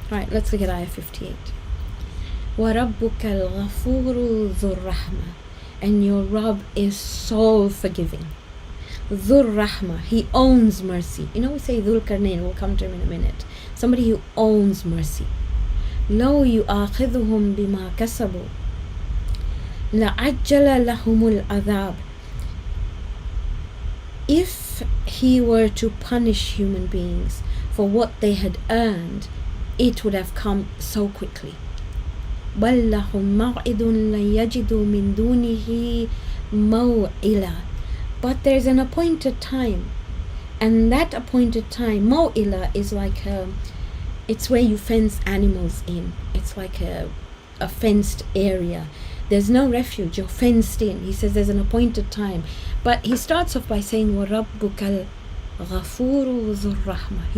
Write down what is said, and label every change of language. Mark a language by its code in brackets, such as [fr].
[en] Right, let's look at ayah 58. [ar] وَرَبُّكَ الْغَفُورُ ذُو الرَّحْمَةِ, [en] and your Rabb is so forgiving. [ar] ذُو الرَّحْمَةِ, [en] he owns mercy. You know, we say Dhul Karnain, we'll come to him in a minute. Somebody who owns mercy. [ar] لو يؤاخذهم بما كسبوا لعجل لهم العذاب. [en] If he were to punish human beings for what they had earned, it would have come so quickly. [ar] بل لهم موعد لن يجدوا من دونه موئلا. [en] But there's an appointed time, and that appointed time, موئلا, is like it's where you fence animals in. It's like a fenced area. There's no refuge, you're fenced in. He says there's an appointed time. But he starts off by saying, [ar] وَرَبُّكَ الْغَفُورُ ذُو الرَّحْمَةِ.